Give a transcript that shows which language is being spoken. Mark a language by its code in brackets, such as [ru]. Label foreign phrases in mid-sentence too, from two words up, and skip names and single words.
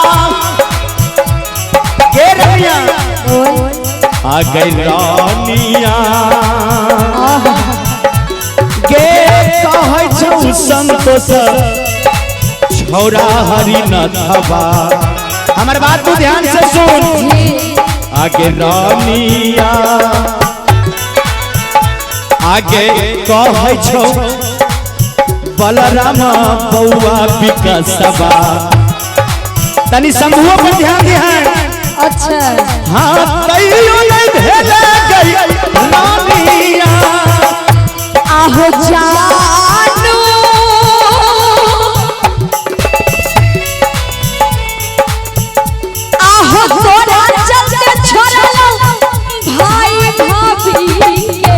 [mai] गे रनिया आ गई रानिया गे कहै छौ संतोष छौरा हरिनाथवा हमर बात तू ध्यान से सुन आगे रानिया आगे कहै छौ बलराम बौआ विकासवा तनी समूह पर ध्यान दिहा अच्छा हाँ तैयो नहीं भेल गई रानिया आहो जानू आहो तोरा चलते छोड़लो भाई भाभी के